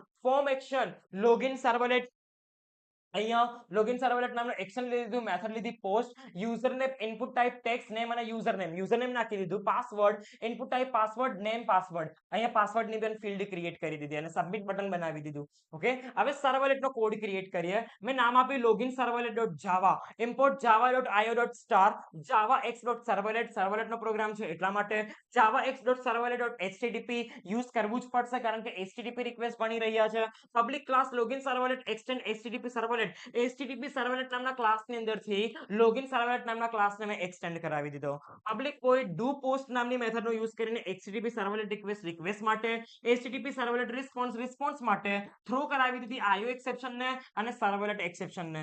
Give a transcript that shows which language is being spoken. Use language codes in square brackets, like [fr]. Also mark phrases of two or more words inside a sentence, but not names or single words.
[en] form action login servlet, [gu] અહીંયા લોગિન સર્વલેટ નામનો એક્શન લઈ લીધું, મેથડ લીધી પોસ્ટ, [en] username input type text name [gu] અને યુઝરનેમ નાખી દીધું. [en] password input type password name password, [gu] અહીંયા પાસવર્ડની પણ ફિલ્ડ ક્રિએટ કરી દીધી અને [en] submit button [gu] બનાવી દીધું. ઓકે, હવે સર્વલેટનો કોડ ક્રિએટ કરીએ. મેં નામ આપ્યું લોગિન સર્વલેટ.java, [en] import java.io.star, javax.servlet, [gu] સર્વલેટનો પ્રોગ્રામ છે એટલા માટે. javax.servlet.http યુઝ કરવું જ પડશે કારણ કે [en] HTTP request [gu] બની રહ્યા છે. [en] public class login servlet extend HTTP servlet, [gu] HTTP સર્વલેટ નામના ક્લાસની અંદરથી લોગિન સર્વલેટ નામના ક્લાસને મેં એક્સટેન્ડ કરાવી દીધો. [en] public void do post [gu] નામની મેથડનો યુઝ કરીને [en] HTTP servlet request [gu] માટે, [en] HTTP servlet response [gu] માટે થ્રો કરાવી દીધી IO એક્સેપ્શનને અને સર્વલેટ એક્સેપ્શનને.